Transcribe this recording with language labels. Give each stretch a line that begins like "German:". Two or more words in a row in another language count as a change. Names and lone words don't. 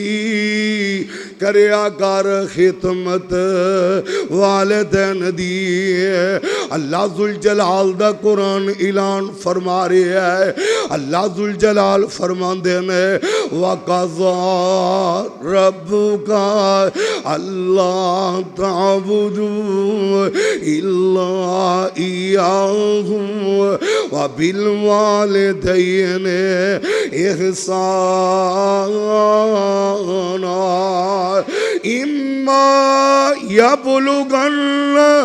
Punjabi: کریا کر خدمت والدین دی اللہ ذوالجلال دا قرآن اعلان فرما رہا ہے اللہ ذوالجلال فرماندے نے
Arabic: وقضى ربك ألا تعبدوا إلا إياه وبالوالدين إحسانا إما يبلغن